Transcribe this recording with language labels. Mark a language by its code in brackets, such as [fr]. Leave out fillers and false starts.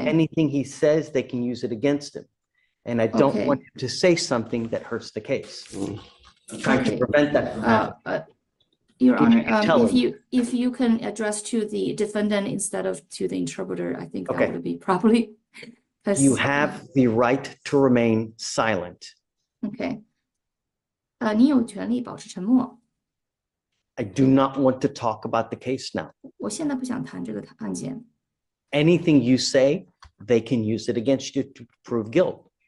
[en] Anything he says, they can use it against him. And I don't want him to say something that hurts the case. I'm trying to prevent that from happening. Your Honor, if you can address to the defendant instead of to the interpreter, I think that would be properly. You have the right to remain silent. [zh] OK，你有权利保持沉默。 [en] I do not want to talk about the case now. [zh] 我现在不想谈这个案件。 [en] Anything you say, they can use it against you to prove guilt.